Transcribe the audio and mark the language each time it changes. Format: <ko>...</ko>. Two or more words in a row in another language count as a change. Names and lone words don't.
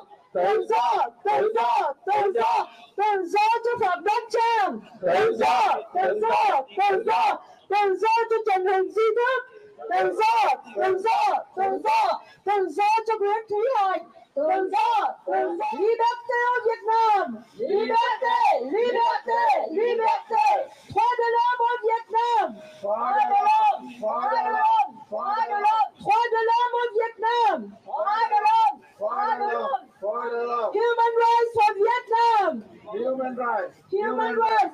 <vi>Tự do, tự do, tự do, tự do cho Phạm Đoan Trang. Tự do, tự do, tự do, tự do cho Trần Huỳnh Duy Thức. Tự do, tự do, tự do, tự do cho Nguyễn Thúy Hạnh. Tự do, tự do.</vi> <fr>Liberté au Việt Nam. Liberté, liberté, liberté. Droit de l'homme au Việt Nam. Droit de l'homme, droit de l'homme, droit de l'homme, droit de l'homme au Việt Nam. Droit de l'homme, droit de l'homme.</fr> <en>Human rights for Vietnam. Human rights. Human rights.</en>